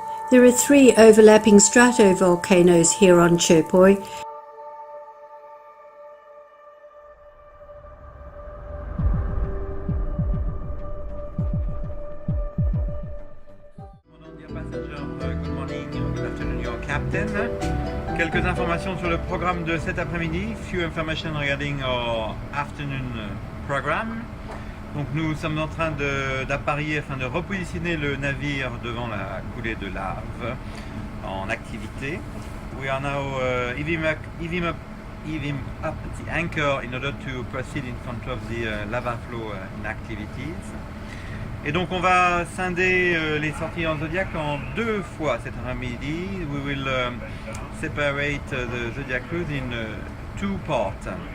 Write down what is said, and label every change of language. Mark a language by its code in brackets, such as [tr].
[en] There are 3 overlapping stratovolcanoes here on Cherpoi. Dear passenger, good morning, good afternoon, your captain. [fr] Quelques informations sur le programme de cet après-midi. [en] Few information regarding our afternoon program. [fr] Donc nous sommes en train d'appareiller afin de repositionner le navire devant la coulée de lave en activité. [en] We are now heaving up the anchor in order to proceed in front of the lava flow in activities. [fr] Et donc on va scinder les sorties en Zodiac en 2 fois cet après-midi. [en] We will separate the Zodiac cruise in 2 parts.